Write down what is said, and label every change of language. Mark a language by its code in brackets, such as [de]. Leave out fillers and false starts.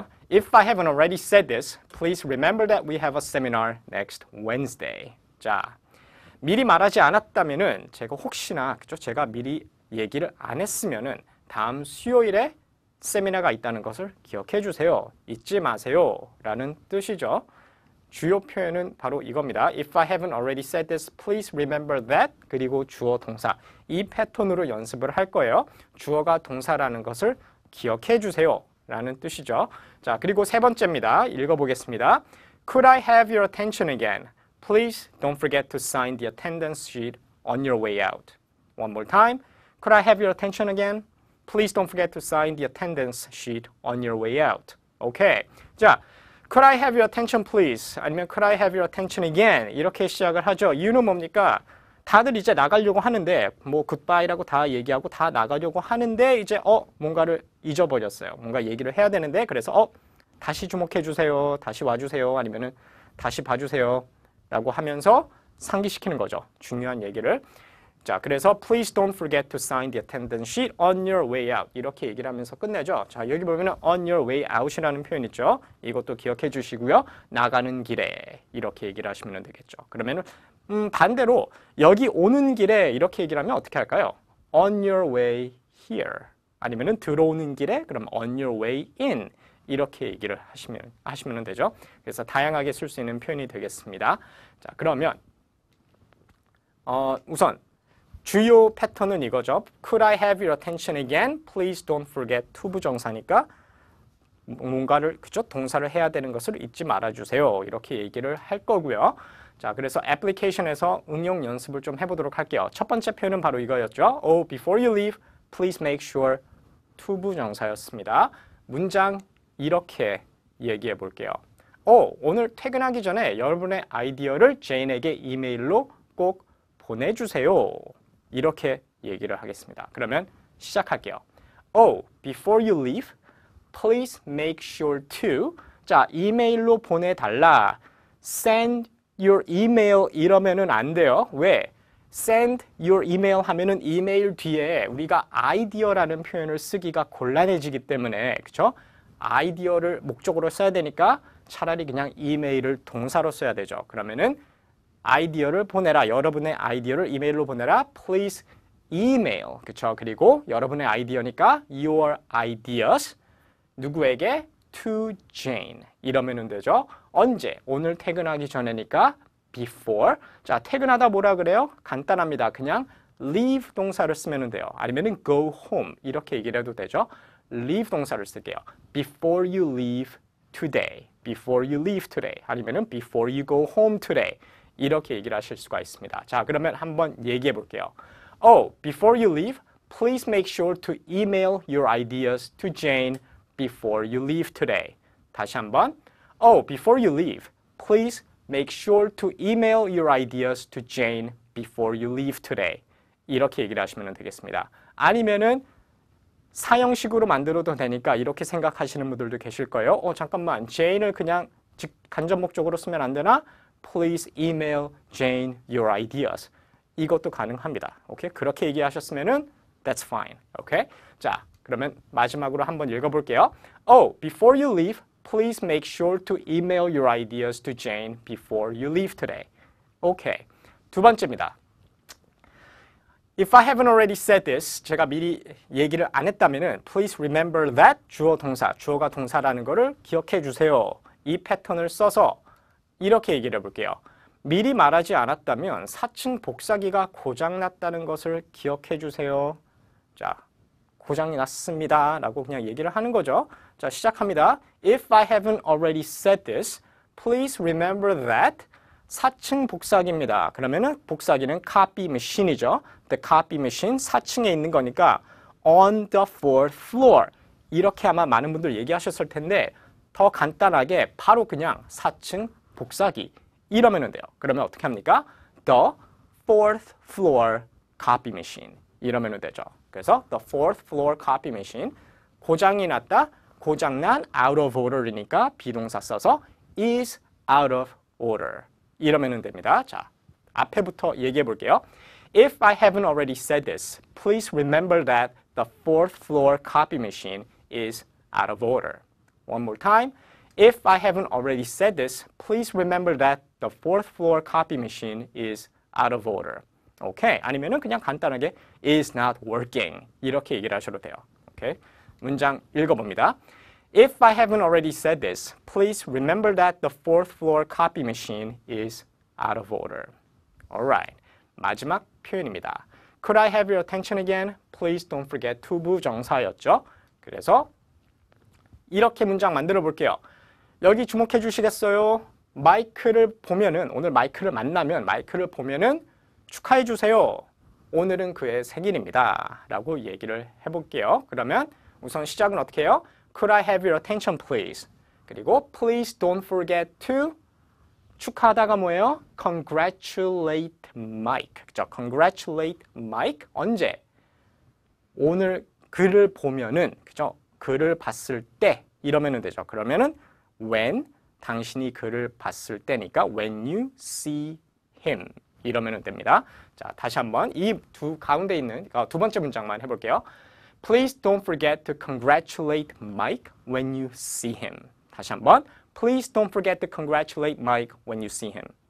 [en] If I haven't already said this, please remember that we have a seminar next Wednesday. [ko] 자, 미리 말하지 않았다면은 제가 혹시나 그죠? 제가 미리 얘기를 안 했으면은 다음 수요일에 세미나가 있다는 것을 기억해 주세요. 잊지 마세요. 라는 뜻이죠. 주요 표현은 바로 이겁니다. [en] If I haven't already said this, please remember that. [ko] 그리고 주어 동사. 이 패턴으로 연습을 할 거예요. 주어가 동사라는 것을 기억해 주세요. 라는 뜻이죠. 자, 그리고 세 번째입니다. 읽어보겠습니다. [en] Could I have your attention again? Please don't forget to sign the attendance sheet on your way out. One more time. Could I have your attention again? Please don't forget to sign the attendance sheet on your way out. [ko] 오케이. 자, [en] could I have your attention please? [ko] 아니면 [en] could I have your attention again? [ko] 이렇게 시작을 하죠. 이유는 뭡니까? 다들 이제 나가려고 하는데 뭐 굿바이라고 다 얘기하고 다 나가려고 하는데 이제 뭔가를 잊어버렸어요. 뭔가 얘기를 해야 되는데 그래서 다시 주목해 주세요. 다시 와주세요. 아니면은 다시 봐주세요. 라고 하면서 상기시키는 거죠. 중요한 얘기를. 자, 그래서 [en] please don't forget to sign the attendance sheet on your way out. [ko] 이렇게 얘기를 하면서 끝내죠. 자, 여기 보면은 [en] on your way out [ko] 이라는 표현 있죠. 이것도 기억해 주시고요. 나가는 길에 이렇게 얘기를 하시면 되겠죠. 그러면은 반대로 여기 오는 길에 이렇게 얘기를 하면 어떻게 할까요? [en] on your way here. [ko] 아니면은 들어오는 길에 그럼 [en] on your way in. [ko] 이렇게 얘기를 하시면 되죠. 그래서 다양하게 쓸 수 있는 표현이 되겠습니다. 자, 그러면 우선 주요 패턴은 이거죠. [en] Could I have your attention again? Please don't forget [ko] 투부정사니까 뭔가를 그죠? 동사를 해야 되는 것을 잊지 말아주세요. 이렇게 얘기를 할 거고요. 자, 그래서 애플리케이션에서 응용 연습을 좀 해보도록 할게요. 첫 번째 표현은 바로 이거였죠. [en] before you leave, please make sure [ko] 투부정사였습니다. 문장 이렇게 얘기해 볼게요. 오늘 퇴근하기 전에 여러분의 아이디어를 제인에게 이메일로 꼭 보내주세요. 이렇게 얘기를 하겠습니다. 그러면 시작할게요. [en] before you leave, please make sure to. [ko] 자, 이메일로 보내달라. [en] send your email [ko] 이러면은 안 돼요. 왜? [en] send your email [ko] 하면은 이메일 뒤에 우리가 아이디어라는 표현을 쓰기가 곤란해지기 때문에 그쵸? 아이디어를 목적으로 써야 되니까 차라리 그냥 이메일을 동사로 써야 되죠. 그러면은 아이디어를 보내라. 여러분의 아이디어를 이메일로 보내라. [en] Please email. [ko] 그쵸? 그리고 여러분의 아이디어니까 [en] your ideas [ko] 누구에게? [en] To Jane. [ko] 이러면 되죠. 언제? 오늘 퇴근하기 전에니까 [en] before. [ko] 자, 퇴근하다 뭐라 그래요? 간단합니다. 그냥 leave 동사를 쓰면 돼요. 아니면은 [en] go home [ko] 이렇게 얘기를 해도 되죠. leave 동사를 쓸게요. [en] Before you leave today. Before you leave today. [ko] 아니면은 [en] before you go home today. [ko] 이렇게 얘기를 하실 수가 있습니다. 자, 그러면 한번 얘기해 볼게요. [en] Oh, before you leave, please make sure to email your ideas to Jane before you leave today. [ko] 다시 한번. [en] Oh, before you leave, please make sure to email your ideas to Jane before you leave today. [ko] 이렇게 얘기를 하시면 되겠습니다. 아니면은 사형식으로 만들어도 되니까 이렇게 생각하시는 분들도 계실 거예요. 잠깐만, Jane을 그냥 간접 목적으로 쓰면 안 되나? [en] Please email Jane your ideas. [ko] 이것도 가능합니다. 오케이? 그렇게 얘기하셨으면은 [en] that's fine. [ko] 오케이? 자, 그러면 마지막으로 한번 읽어볼게요. [en] Oh, before you leave, please make sure to email your ideas to Jane before you leave today. [ko] 오케이. 두 번째입니다. [en] If I haven't already said this, [ko] 제가 미리 얘기를 안 했다면은 [en] please remember that [ko] 주어 동사, 주어가 동사라는 거를 기억해 주세요. 이 패턴을 써서 이렇게 얘기를 해볼게요. 미리 말하지 않았다면 4층 복사기가 고장났다는 것을 기억해 주세요. 자, 고장이 났습니다 라고 그냥 얘기를 하는 거죠. 자, 시작합니다. [en] If I haven't already said this, please remember that [ko] 4층 복사기입니다. 그러면은 복사기는 [en] copy machine [ko] 이죠. [en] The copy machine [ko] 4층에 있는 거니까 [en] on the fourth floor. [ko] 이렇게 아마 많은 분들 얘기하셨을 텐데 더 간단하게 바로 그냥 4층 복사기 이러면 돼요. 그러면 어떻게 합니까? [en] The fourth floor copy machine [ko] 이러면 되죠. 그래서 [en] the fourth floor copy machine [ko] 고장이 났다. 고장난 [en] out of order [ko] 이니까 비동사 써서 [en] is out of order [ko] 이러면 됩니다. 자, 앞에부터 얘기해 볼게요. [en] If I haven't already said this, please remember that the fourth floor copy machine is out of order. One more time. If I haven't already said this, please remember that the fourth floor copy machine is out of order. [ko] 오케이. 아니면은 그냥 간단하게 [en] is not working. [ko] 이렇게 얘기를 하셔도 돼요. 오케이. 문장 읽어봅니다. [en] If I haven't already said this, please remember that the fourth floor copy machine is out of order. Alright. [ko] 마지막 표현입니다. [en] Could I have your attention again? Please don't forget [ko] 투부정사였죠. 그래서 이렇게 문장 만들어 볼게요. 여기 주목해 주시겠어요? 마이크를 보면은 오늘 마이크를 만나면 마이크를 보면은 축하해 주세요. 오늘은 그의 생일입니다. 라고 얘기를 해볼게요. 그러면 우선 시작은 어떻게 해요? [en] Could I have your attention please? [ko] 그리고 [en] please don't forget to [ko] 축하하다가 뭐예요? [en] Congratulate Mike. [ko] 그죠? [en] Congratulate Mike. [ko] 언제? 오늘 그를 보면은 그죠? 그를 봤을 때 이러면 되죠. 그러면은 when 당신이 그를 봤을 때니까 [en] when you see him [ko] 이러면 됩니다. 자, 다시 한번 이 두 가운데 있는 두 번째 문장만 해볼게요. [en] Please don't forget to congratulate Mike when you see him. [ko] 다시 한번 [en] Please don't forget to congratulate Mike when you see him.